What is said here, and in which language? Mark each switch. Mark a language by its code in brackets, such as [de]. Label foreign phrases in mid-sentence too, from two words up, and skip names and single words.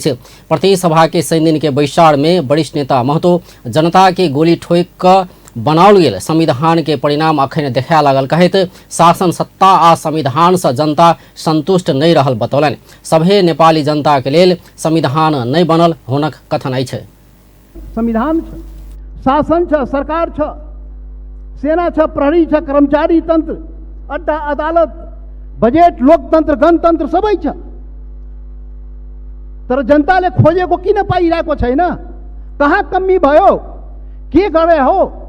[mai] प्रदेश सभा के 3 दिन के बैसार में वरिष्ठ नेता महतो जनता के गोली ठोक बनाओल गेल संविधान के परिणाम अखन देखा लागल कहत शासन सत्ता आ संविधान से जनता संतुष्ट नहीं रहल बतौलन। सभे नेपाली जनता के लेल संविधान नहीं बनल होनक कथन अछि। [ne] संविधान छ, शासन छ, सरकार छ, सेना छ, प्रहरी छ, कर्मचारी तंत्र, अड्डा अदालत, बजेट, लोकतंत्र, गणतंत्र सबै छ। तर जनताले खोजेको किन पाइरहेको छैन? कहाँ कमी भयो? के गरे हो?